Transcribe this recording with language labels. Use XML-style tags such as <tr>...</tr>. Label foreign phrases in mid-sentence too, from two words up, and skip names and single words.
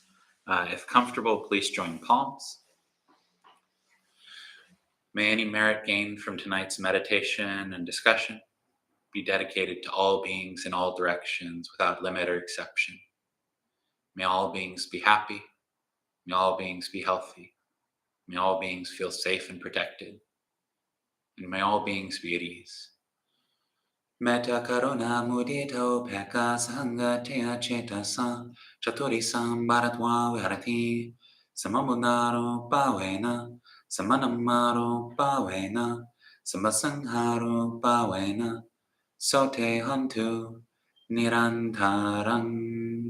<en>If comfortable, please join palms. May any merit gained from tonight's meditation and discussion be dedicated to all beings in all directions without limit or exception. May all beings be happy. May all beings be healthy. May all beings feel safe and protected. And may all beings be at ease.</en> <pi>Metta karuna mudita upeka sangateya cetasa chaturisam bharatva virati samamunaro pavena samanamaro pavena samasangharo pavena sote hantu nirantaram.</pi>